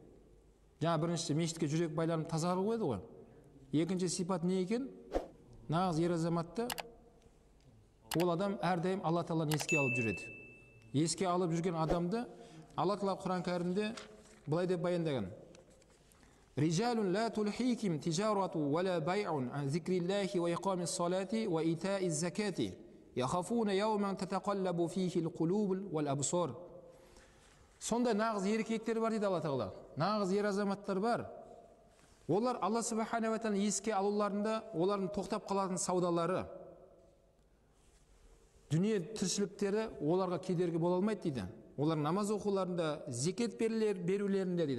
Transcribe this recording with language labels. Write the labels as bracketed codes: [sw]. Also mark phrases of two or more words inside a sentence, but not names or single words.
[kk] Жаңа бірінші мешітке жүрек байланып тазару еді ғой. Екінші сипат не екен? Нағыз ер азаматты ол адам әрдайым Алла Тағаланы еске алып жүреді. Еске алып жүрген адамды Алла Тағала Құран кәрімде былай деп баяндаған. [ar] رجال لا تلهيهم تجارة ولا بيع عن ذكر الله وإقام الصلاة وإيتاء الزكاة يخافون يوما تتقلب فيه القلوب والأبصار. [kk] Сондай нағыз еркектер бар дейді Алла Тағала. Нағыз ер азаматтар бар. Олар Алла [ar] سبحانه وتعالى [kk] еске алуларында олардың тоқтап қалатын саудалары, дүние тіршіліктері оларға кедергі бола алмайды дейді. Олар намаз оқуларында, зекет берулерінде дейді.